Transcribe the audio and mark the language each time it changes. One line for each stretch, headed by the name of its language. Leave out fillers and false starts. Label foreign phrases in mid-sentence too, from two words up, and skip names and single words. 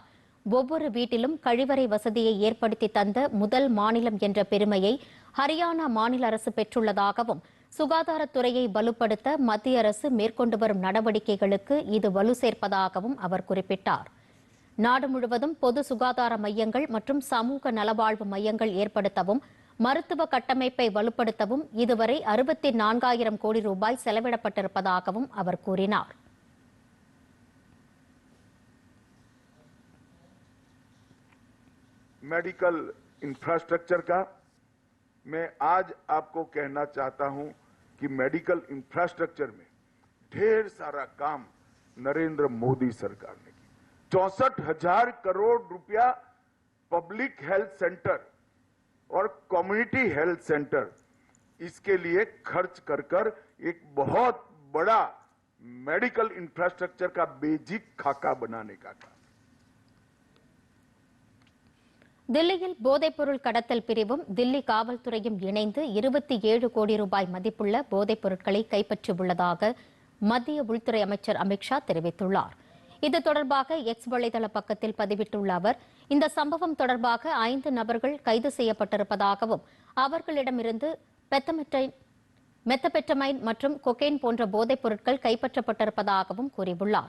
Tamil: ஒவ்வொரு வீட்டிலும் கழிவறை வசதியை ஏற்படுத்தி தந்த முதல் மாநிலம் என்ற பெருமையை ஹரியானா மாநில அரசு பெற்றுள்ளதாகவும், சுகாதாரத்துறையை வலுப்படுத்த மத்திய அரசு மேற்கொண்டு வரும் நடவடிக்கைகளுக்கு இது வலு சேர்ப்பதாகவும் அவர் குறிப்பிட்டார். நாடு முழுவதும் பொது சுகாதார மையங்கள் மற்றும் சமூக நலவாழ்வு மையங்கள் ஏற்படுத்தவும் மருத்துவ கட்டமைப்பை வலுப்படுத்தவும் இதுவரை 64,000 கோடி ரூபாய் செலவிடப்பட்டிருப்பதாகவும் அவர் கூறினார்.
English: medical infrastructure
Hindi: का मैं आज आपको कहना चाहता हूं कि
English: medical infrastructure
Hindi: में ढेर सारा काम नरेंद्र मोदी सरकार ने किया। 64,000 करोड़ रुपया
English: public health center
Hindi: और
English: community health center
Hindi: इसके लिए खर्च कर एक बहुत बड़ा
English: medical infrastructure
Hindi: का बेसिक खाका बनाने का काम।
Tamil: தில்லியில் போதைப்பொருள் கடத்தல் பிரிவும் தில்லி காவல்துறையும் இணைந்து 27 கோடி ரூபாய் மதிப்புள்ள போதைப் பொருட்களை கைப்பற்றியுள்ளதாக மத்திய உள்துறை அமைச்சர் அமித்ஷா தெரிவித்துள்ளார். இது தொடர்பாக எக்ஸ் வலைதள பக்கத்தில் பதிவிட்டுள்ள அவர், இந்த சம்பவம் தொடர்பாக 5 நபர்கள் கைது செய்யப்பட்டிருப்பதாகவும் அவர்களிடமிருந்து மெத்தபெட்டமைன் மற்றும் கொகைன் போன்ற போதைப் பொருட்கள் கைப்பற்றப்பட்டிருப்பதாகவும் கூறியுள்ளார்.